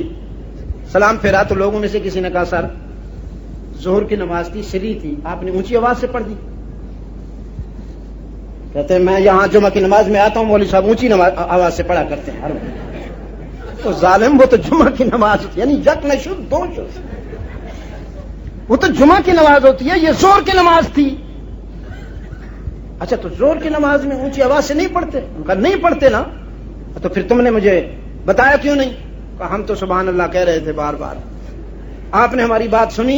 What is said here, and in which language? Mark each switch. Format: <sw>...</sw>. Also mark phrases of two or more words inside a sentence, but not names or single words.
<ur>سلام پھیرا تو لوگوں میں سے کسی نے کہا سر ظہر کی نماز تھی، سری تھی، آپ نے اونچی آواز سے پڑھ دی. کہتے ہیں میں یہاں جمعہ کی نماز میں آتا ہوں، مولوی صاحب اونچی آواز سے پڑھا کرتے ہیں. تو ظالم، وہ تو جمعہ کی نماز ہوتی ہے،</ur> <fa>یعنی یک نہ شد دو شد،</fa> <ur>وہ تو جمعہ کی نماز ہوتی ہے، یہ ظہر کی نماز تھی. اچھا تو ظہر کی نماز میں اونچی آواز سے نہیں پڑھتے؟ ان کا نہیں پڑھتے نا. تو پھر تم نے مجھے بتایا کیوں نہیں؟ کہا ہم تو</ur> <ar>سبحان اللہ</ar> <ur>کہہ رہے تھے بار بار، آپ نے ہماری بات سنی.</ur>